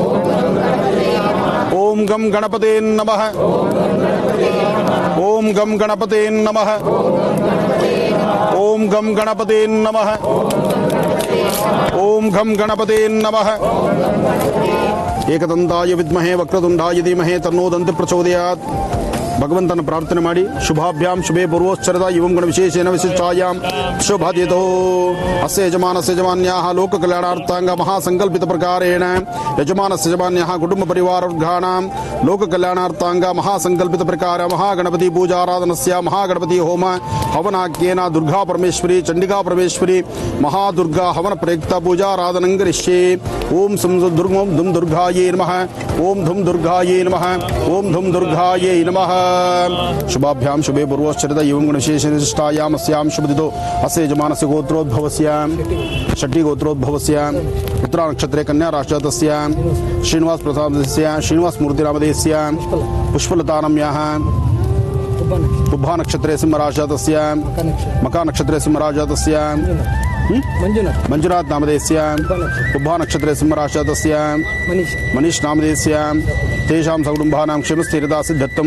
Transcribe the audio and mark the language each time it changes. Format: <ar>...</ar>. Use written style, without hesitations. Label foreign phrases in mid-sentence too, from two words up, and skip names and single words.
<sa>ಓಂ ಗಂ ಗಣಪತೇ ನಮಃ. ಓಂ ಗಂ ಗಣಪತೇ ನಮಃ. ಓಂ ಗಂ ಗಣಪತೇ ನಮಃ. ಓಂ ಗಂ ಗಣಪತೇ ನಮಃ. ಏಕದಂತಾಯ ವಿದ್ಮಹೇ ವಕ್ರತುಂಡಾಯ ಧೀಮಹಿ ತನ್ನೋ ದಂತಿ ಪ್ರಚೋದಯಾತ್.</sa> <kn>ಭಗವಂತನ ಪ್ರಾರ್ಥನೆ ಮಾಡಿ</kn> <sa>ಶುಭಾಭ್ಯಾಂ ಶುಭೇ ಪೂರ್ವೋಚ್ಚರದ ಇವಂ ಗಣ ವಿಶೇಷೇಣ ವಿಶಿಷ್ಟಾಯಾಂ ಶುಭಾದಿತೋ ಅಸ್ಯ ಯಜಮಾನಸ್ಯ ಯಜಮಾನ್ಯಾಃ ಲೋಕ ಕಲ್ಯಾಣಾರ್ಥಾಂಗ ಮಹಾಸಂಕಲ್ಪಿತ ಪ್ರಕಾರೇಣ ಯಜಮಾನಸ್ಯ ಯಜಮಾನ್ಯಾಃ ಕುಟುಂಬ ಪರಿವಾರವರ್ಗಾಣಾಂ ಲೋಕ ಕಲ್ಯಾಣಾರ್ಥಾಂಗ ಮಹಾಸಂಕಲ್ಪಿತ ಪ್ರಕಾರ ಮಹಾಗಣಪತಿ ಪೂಜಾರಾಧನಸ್ಯ ಮಹಾಗಣಪತಿ ಹೋಮ ಹವನಾಖ್ಯೇನ ದುರ್ಗಾ ಪರಮೇಶ್ವರಿ ಚಂಡಿಕಾ ಪರಮೇಶ್ವರಿ ಮಹಾದುರ್ಗಾ ಹವನ ಪ್ರಯುಕ್ತ ಪೂಜಾರಾಧನಂ ಕರಿಷ್ಯೆ. ಓಂ ದುಂ ದುರ್ಗಾಯೇ ನಮಃ. ಓಂ ಧುಂ ದುರ್ಗಾಯೇ ನಮಃ. ಓಂ ಧುಂ ದುರ್ಗಾಯೇ ನಮಃ. ಶುಭಾಭ್ಯಾಂ ಶುಭೇ ಪೂರ್ವಶ್ಚರಿತ ಇವಂ ಗುಣ ವಿಶೇಷ ವಿಶಿಷ್ಟಾಯಾಂ ಅಸ್ಯಾಂ ಶುಭದಿತೋ ಅಸ್ಯ ಯಜಮಾನಸ್ಯ ಗೋತ್ರೋದ್ಭವಸ್ಯ ಷಟ್ಟಿ ಗೋತ್ರೋದ್ಭವಸ್ಯ ಉತ್ತರ ನಕ್ಷತ್ರೇ ಕನ್ಯಾ ರಾಷ್ಟ್ರತಸ್ಯ ಶ್ರೀನಿವಾಸ ಪ್ರಸಾದಸ್ಯ ಶ್ರೀನಿವಾಸ ಮೂರ್ತಿ ನಾಮಧೇಯಸ್ಯ ಪುಷ್ಪಲತಾನಮ್ಯಾಃ ಪುಬ್ಬಾ ನಕ್ಷತ್ರೇ ಸಿಂಹರಾಜಾತಸ್ಯ ಮಕಾ ನಕ್ಷತ್ರೇ ಸಿಂಹರಾಜಾತಸ್ಯ ಮಂಜುನಾಥ್ ನಾಮಧೇಯಸ್ಯ ಪುಬ್ಬಾ ನಕ್ಷತ್ರೇ ಸಿಂಹರಾಜಾತಸ್ಯ ಮನೀಶ್ ನಾಮಧೇಯಸ್ಯ ತೇಷಾಂ ಸಕುಟುಂಬಾನಾಂ ಕ್ಷೇಮಸ್ಥೈರ್ಯತಾ ಸಿದ್ಧತ್ವಂ.</sa>